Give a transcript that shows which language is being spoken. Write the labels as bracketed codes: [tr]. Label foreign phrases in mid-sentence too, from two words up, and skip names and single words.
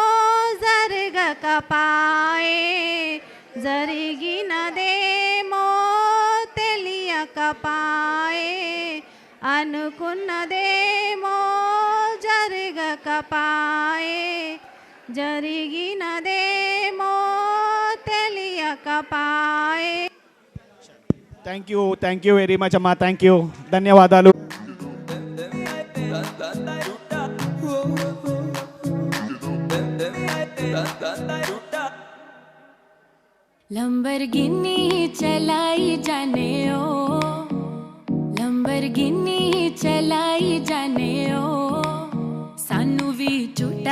[te] జరగకపాయే జరిగినదేమో తెలియకపాయే అనుకున్నదేమో జరగకపాయే జరిగినదేమో తెలియకపాయే [en] thank you very much amma thank you ధన్యవాదాలు [pa] ਲੈਂਬਰਗਿਨੀ ਚਲਾਈ ਜਾਣੇ ਓ ਲੈਂਬਰਗਿਨੀ ਚਲਾਈ ਜਾਣੇ ਓ ਸਾਨੂੰ ਵੀ ਝੂਠਾ